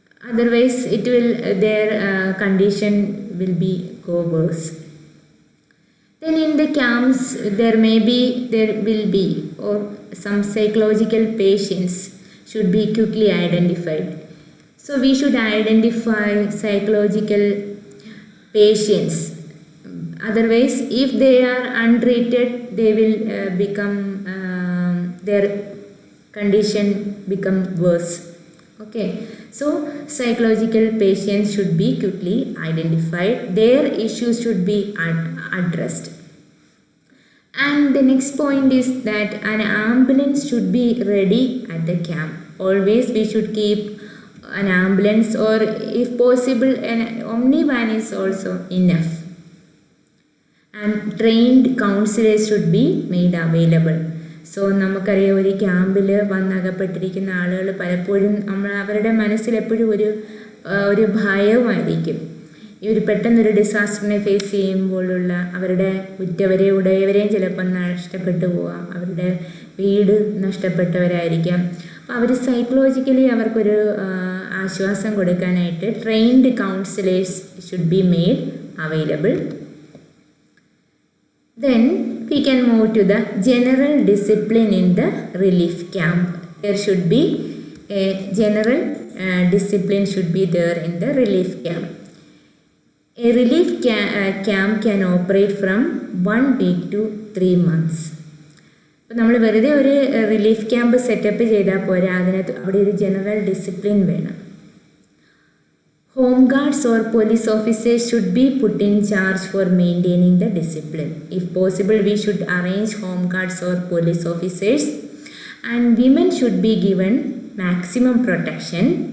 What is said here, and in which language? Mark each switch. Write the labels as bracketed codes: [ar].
[en] Otherwise it will their condition will be go worse. Then in the camps there will be or some psychological patients should be quickly identified. So we should identify psychological patients. Otherwise, if they are untreated, they will become their condition become worse. Okay. So psychological patients should be quickly identified. Their issues should be addressed. And the next point is that an ambulance should be ready at the camp. Always we should keep an ambulance, or if possible an omnivan is also enough. And trained counselors should be made available. [ml] So നമുക്കറിയാം, ഒരു ക്യാമ്പിൽ വന്നകപ്പെട്ടിരിക്കുന്ന ആളുകൾ പലപ്പോഴും അവരുടെ മനസ്സിലെപ്പോഴും ഒരു ഭയമായിരിക്കും. ഈ ഒരു പെട്ടെന്നൊരു ഡിസാസ്റ്ററിനെ ഫേസ് ചെയ്യുമ്പോഴുള്ള അവരുടെ ഉറ്റവരെയും ഉടയവരെയും ചിലപ്പം നഷ്ടപ്പെട്ടു പോകാം, അവരുടെ വീട് നഷ്ടപ്പെട്ടവരായിരിക്കാം. അപ്പോൾ അവർ സൈക്കോളജിക്കലി അവർക്കൊരു ആശ്വാസം കൊടുക്കാനായിട്ട് [en] Trained counsellors should be made available. Then we can move to the general discipline in the relief camp. There should be a general discipline should be there in the relief camp. A relief camp can operate from 1 week to 3 months. [ml] അപ്പോൾ നമ്മൾ വെറുതെ ഒരു relief camp setup ചെയ്താൽ പോരാ, അതിനകത്ത് അവിടെ ഒരു general discipline വേണം. [en] Home guards or police officers should be put in charge for maintaining the discipline. If possible, we should arrange home guards or police officers, and women should be given maximum protection.